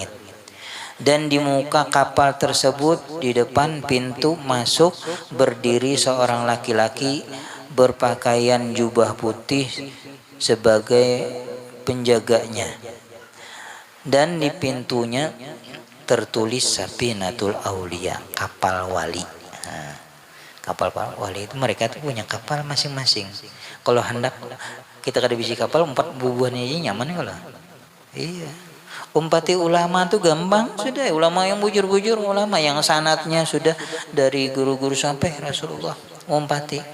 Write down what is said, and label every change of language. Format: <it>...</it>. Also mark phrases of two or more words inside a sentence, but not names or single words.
<id>Dan di muka kapal tersebut di depan pintu masuk berdiri seorang laki-laki berpakaian jubah putih sebagai penjaganya. Dan di pintunya tertulis Safinatul Aulia, kapal wali. Nah, kapal wali itu mereka tuh punya kapal masing-masing.</id> <bjn>Kalau hendak kita kada bisi kapal umpat bubuhannya aja nyaman kalau.</bjn> <id>Iya.</id> <bjn>Umpati ulama tuh gampang sudah, ulama yang bujur-bujur, ulama yang sanatnya sudah dari guru-guru sampai Rasulullah umpati.</bjn>